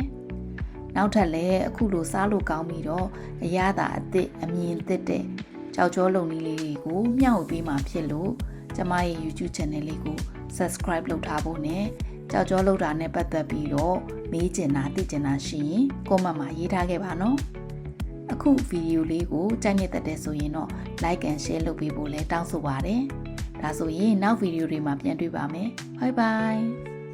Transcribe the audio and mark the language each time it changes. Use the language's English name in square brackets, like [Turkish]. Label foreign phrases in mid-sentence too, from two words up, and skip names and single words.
[Burmese] ။နောက်ထပ်လည်းအခုလိုစားလို့ကောင်းပြီးတော့အရသာအသစ်အမြင်သစ်တဲ့ကြောက်ကြောလုံနည်းလေးတွေကိုမျှဝေပေးမှာဖြစ်လို့ကျမရဲ့ YouTube channel လေးကို subscribe လုပ်ထားဖို့နဲ့ကြောက်ကြောလုံတာနဲ့ပတ်သက်ပြီးတော့မေးချင်တာသိချင်တာရှိရင် comment မှာရေးထားခဲ့ပါနော်အခုဗီဒီယိုလေးကိုကြိုက်နေတဲ့ဆိုရင်တော့ [English] like and share [Burmese] လုပ်ပေးဖို့လည်းတောင်းဆိုပါတယ်ဒါဆိုရင်နောက်ဗီဒီယိုတွေမှာပြန်တွေ့ပါမယ် [English] bye bye